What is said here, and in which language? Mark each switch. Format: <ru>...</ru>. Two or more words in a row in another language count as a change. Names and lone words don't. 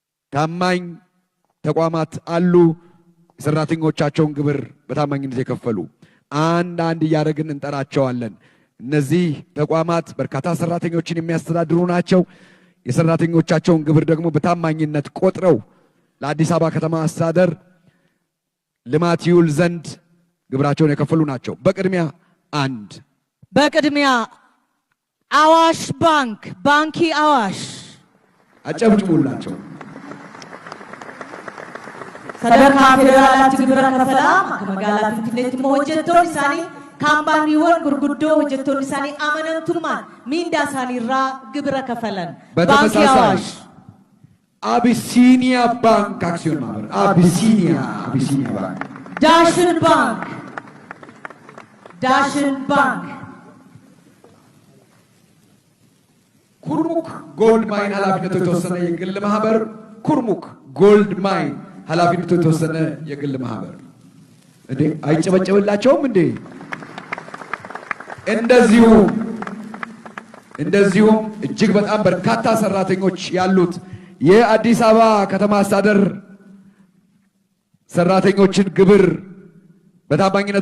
<am>ታማኝ ተቋማት አሉ። የሰራተኞቻቸውን ግብር በታማኝነት የከፈሉ አንድ እያደረግን እንጠራቸዋለን። እነዚህ ተቋማት በርካታ ሰራተኞችን የሚያስተዳድሩ ናቸው። የሰራተኞቻቸውን ግብር ደግሞ በታማኝነት ቆጥረው ለአዲስ አበባ ከተማ አስተዳደር ልማት ይውል ዘንድ ግብራቸውን የከፈሉ ናቸው። በቅድሚያ አዋሽ ባንክ ባንኪ አዋሽ አጨብጭቡላቸው።</am> <om>sadarkaa federaalaatti gibira kafalaa magaalaa Finfinneetti immoo hojjettoonni isaanii kaampaaniiwwan gurguddoo hojjettoonni isaanii amanamtummaan miindaa isaanii irraa gibira kafalan. Baankii Awaash</om> <am>Abyssinia Bank አክሲዮን ማህበር Abyssinia Bank Daashin Bank ኩርሙክ ጎልድ ማይን ኃላፊነቱ የተወሰነ የግል ማህበር ኩርሙክ ጎልድ ማይን ኃላፊነቱ የተወሰነ የግል ማህበር እንዴ አይጨበጨብላቸውም እንዴ? እንደዚሁም እጅግ በጣም በርካታ ሰራተኞች ያሉት የአዲስ አበባ ከተማ አስተዳደር ሰራተኞችን ግብር በታማኝነት</am>